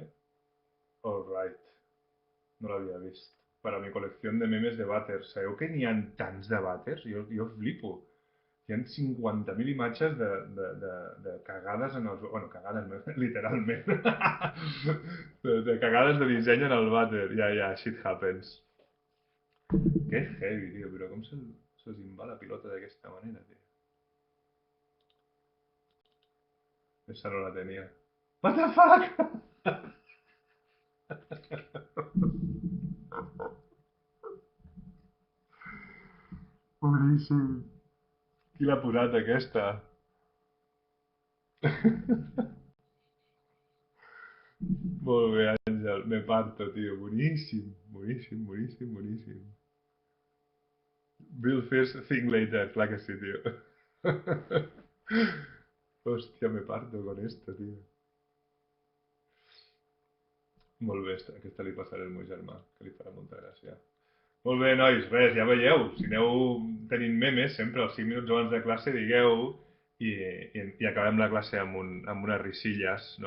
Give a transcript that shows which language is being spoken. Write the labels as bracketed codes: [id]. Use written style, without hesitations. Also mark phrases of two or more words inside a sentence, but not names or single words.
[en] All right. [ca] No l'havia vist. [es] Para mi [ca] col·lecció de memes de vàters. Sabeu que n'hi ha tants de vàters? Jo flipo. Hi ha 50.000 imatges de cagades en els... Bueno, cagades no, literalment. de cagades de disseny en el vàter. Ja, [en] shit happens. [ca] Que heavy, tio, però com se'ls en va la pilota d'aquesta manera, tio? [es] Esa no la tenia. [en] What the fuck? [ca] Boníssim. Qui l'ha posat, aquesta? Molt bé, Àngel. [es] Me parto, [ca] tio. Boníssim. Boníssim. [en] Bill first, think later. [ca] Clar que sí, tio. Hòstia, [es] me parto con esto, tio. [ca] Molt bé, aquesta li passaré al meu germà, que li farà molta gràcia. Molt bé, nois, res, ja veieu. Si aneu tenint memes, sempre als 5 minuts abans de classe digueu i acabem la classe amb unes risilles, no?